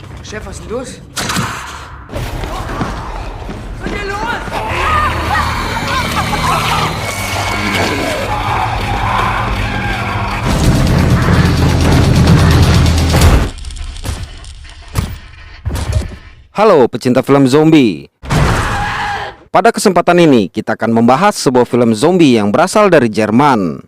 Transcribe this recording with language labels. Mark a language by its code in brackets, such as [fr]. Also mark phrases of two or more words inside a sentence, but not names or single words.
[de] Chef, was ist denn los? Was ist denn los? [id] Halo pecinta film zombie. Pada kesempatan ini kita akan membahas sebuah film zombie yang berasal dari Jerman.